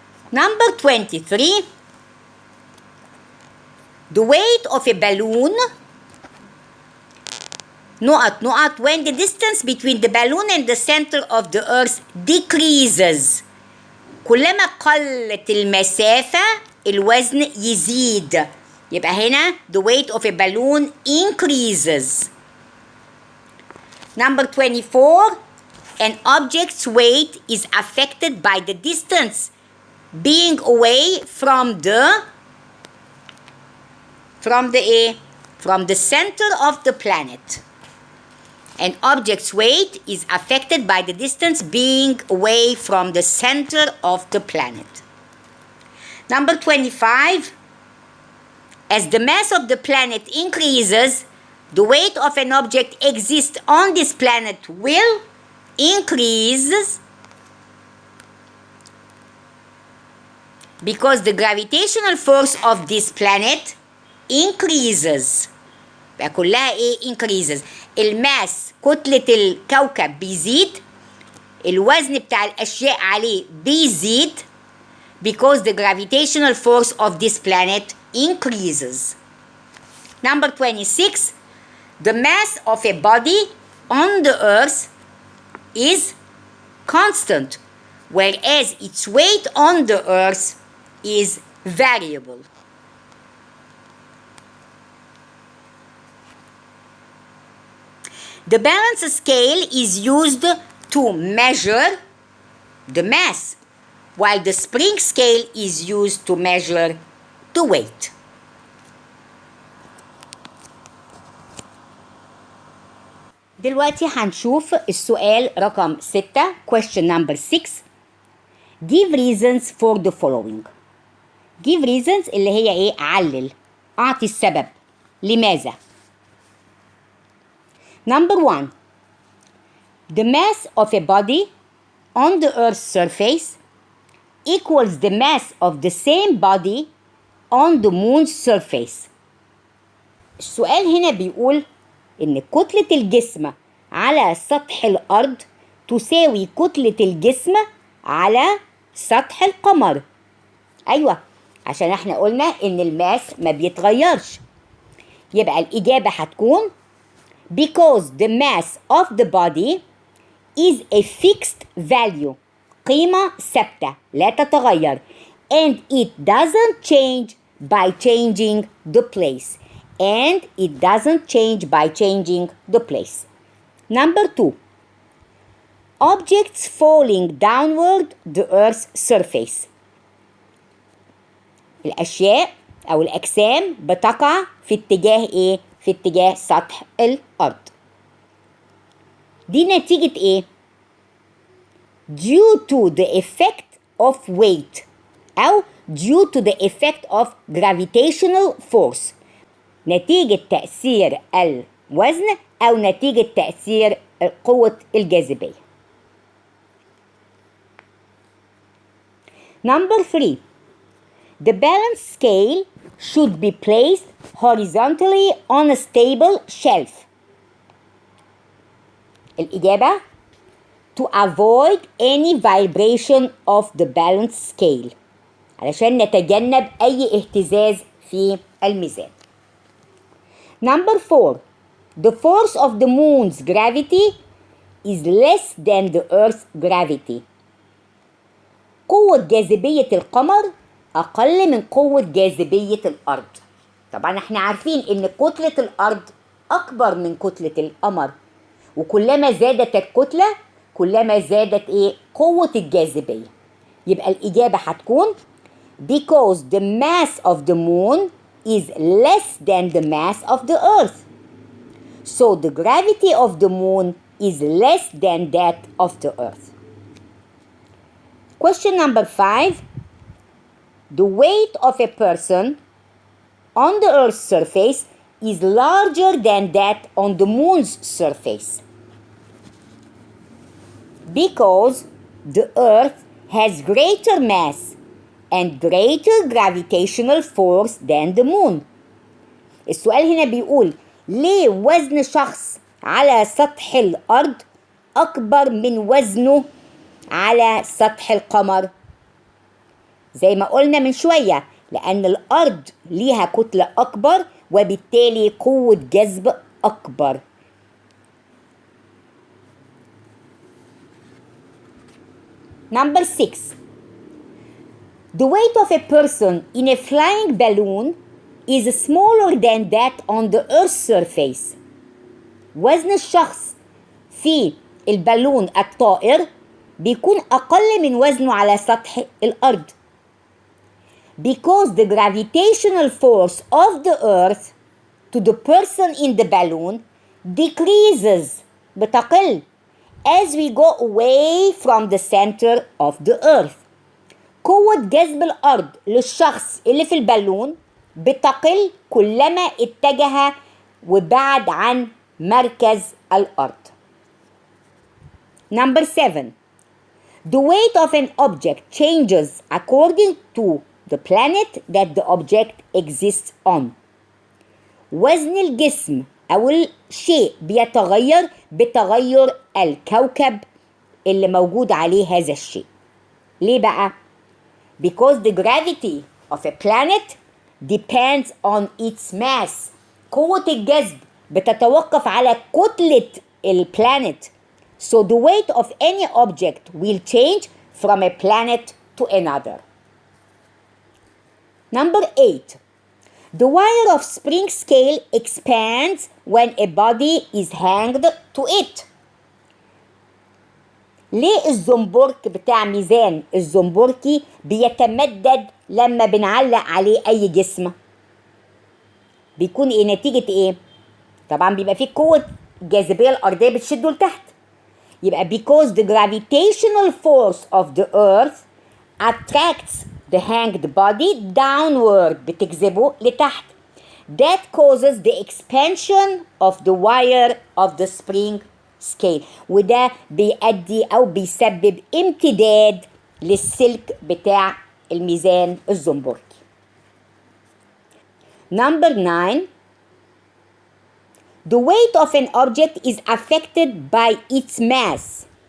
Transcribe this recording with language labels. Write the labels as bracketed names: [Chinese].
[English] Number 23. The weight of a balloon when the distance between the balloon and the center of the earth decreases. [Arabic] كلما قلت المسافة الوزن يزيد. يبقى هنا [English] the weight of a balloon increases. Number 24. An object's weight is affected by the distance being away from the center of the planet. An object's weight is affected by the distance being away from the center of the planet. Number 25. As the mass of the planet increases, the weight of an object exists on this planet will increase because the gravitational force of this planet increases. [Arabic] بقى كلها ايه increases. الماس كتلة الكوكب بيزيد، الوزن بتاع الأشياء عليه بيزيد [English] because the gravitational force of this planet increases. Number 26. The mass of a body on the earth is constant, whereas its weight on the earth is variable. The balance scale is used to measure the mass, while the spring scale is used to measure the weight. [Arabic] دلوقتي هنشوف السؤال رقم 6 [English] question number 6. Give reasons for the following. Give reasons [Arabic] اللي هي ايه؟ علل، اعطي السبب لماذا. [English] Number 1. The mass of a body on the Earth's surface equals the mass of the same body on the Moon's surface. [Arabic] السؤال هنا بيقول إن كتلة الجسم على سطح الأرض تساوي كتلة الجسم على سطح القمر. أيوة، عشان احنا قلنا إن الماس ما بيتغيرش. يبقى الإجابة هتكون [English] because the mass of the body is a fixed value. [Arabic] قيمة ثابتة لا تتغير. [English] And it doesn't change by changing the place. And it doesn't change by changing the place. Number 2. Objects falling downward the Earth's surface. [Arabic] الأشياء أو الأجسام بتقع في اتجاه إيه؟ في اتجاه سطح الأرض. دي نتيجة إيه؟ [English] Due to the effect of weight أو due to the effect of gravitational force. [Arabic] نتيجة تأثير الوزن أو نتيجة تأثير قوة الجاذبية. [English] Number 3. The balance scale should be placed horizontally on a stable shelf. الإجابة to avoid any vibration of the balance scale. [Arabic] علشان نتجنب أي اهتزاز في الميزان. [English] Number 4. The force of the moon's gravity is less than the Earth's gravity. [Arabic] قوة جاذبية القمر أقل من قوة جاذبية الأرض. طبعا احنا عارفين إن كتلة الأرض أكبر من كتلة القمر، وكلما زادت الكتلة كلما زادت إيه؟ قوة الجاذبية. يبقى الإجابة هتكون [English] because the mass of the moon is less than the mass of the earth. So the gravity of the moon is less than that of the earth. Question number 5. The weight of a person on the earth's surface is larger than that on the moon's surface. Because the earth has greater mass and greater gravitational force than the moon. [Arabic] السؤال هنا بيقول ليه وزن شخص على سطح الأرض أكبر من وزنه على سطح القمر؟ زي ما قلنا من شوية، لأن الأرض ليها كتلة أكبر وبالتالي قوة جذب أكبر. [English] Number 6. The weight of a person in a flying balloon is smaller than that on the Earth's surface. [Arabic] وزن الشخص في البالون الطائر بيكون أقل من وزنه على سطح الأرض. [English] Because the gravitational force of the Earth to the person in the balloon decreases [Arabic] بتقل [English] as we go away from the center of the Earth. [Arabic] قوة جذب الأرض للشخص اللي في البالون بتقل كلما اتجه وبعد عن مركز الأرض. [English] Number 7. The weight of an object changes according to the planet that the object exists on. [Arabic] وزن الجسم أو الشيء بيتغير بتغير الكوكب اللي موجود عليه هذا الشيء. ليه بقى؟ [English] Because the gravity of a planet depends on its mass. [Arabic] قوة الجذب بتتوقف على كتلة البلانت. [English] So the weight of any object will change from a planet to another. Number 8. The wire of spring scale expands when a body is hanged to it. [Arabic] ليه الزنبرك بتاع ميزان الزنبركي بيتمدد لما بنعلق عليه أي جسم؟ بيكون إيه نتيجة إيه؟ طبعا بيبقى فيه قوة الجاذبية الأرضية بتشده لتحت. يبقى [English] because the gravitational force of the earth attracts the hanged body downward [Arabic] بتجذبه لتحت. [English] That causes the expansion of the wire of the spring scale. [Arabic] وده بيؤدي أو بيسبب امتداد للسلك بتاع الميزان الزنبركي. [English] Number 9. The weight of an object is affected by its mass.